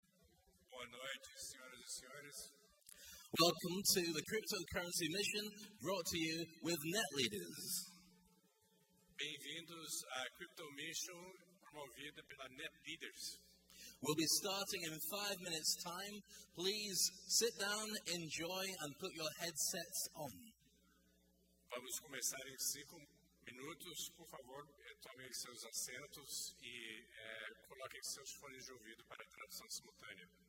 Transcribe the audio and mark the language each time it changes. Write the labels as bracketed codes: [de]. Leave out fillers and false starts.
[pt] noite, senhoras e senhores. [en] Welcome to the Cryptocurrency Mission, brought to you with NetLeaders. [pt] Bem-vindos à Crypto Mission, promovida pela NetLeaders. [en] We'll be starting in 5 minutes' time. Please sit down, enjoy, and put your headsets on. [pt] Vamos começar em 5 minutos. Por favor, tomem seus assentos e coloquem seus fones de ouvido para a tradução simultânea.